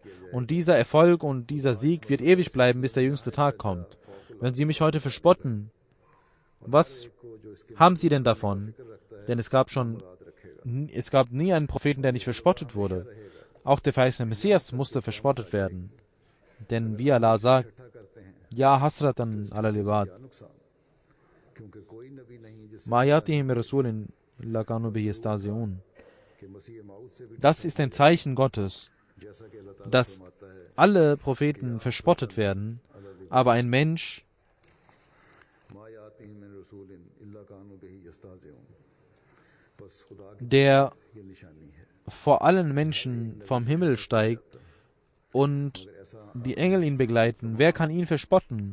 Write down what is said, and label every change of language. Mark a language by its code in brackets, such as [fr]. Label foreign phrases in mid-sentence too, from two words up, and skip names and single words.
[de] Und dieser Erfolg und dieser Sieg wird ewig bleiben, bis der jüngste Tag kommt. Wenn Sie mich heute verspotten, was haben Sie denn davon? Denn es gab nie einen Propheten, der nicht verspottet wurde. Auch der verheißene Messias musste verspottet werden. Denn wie Allah sagt, [ar] يا حسرة على العباد ما يأتيهم رسول إلا كانوا به يستهزئون. [de] Das ist ein Zeichen Gottes, dass alle Propheten verspottet werden, aber ein Mensch, der vor allen Menschen vom Himmel steigt und die Engel ihn begleiten, wer kann ihn verspotten?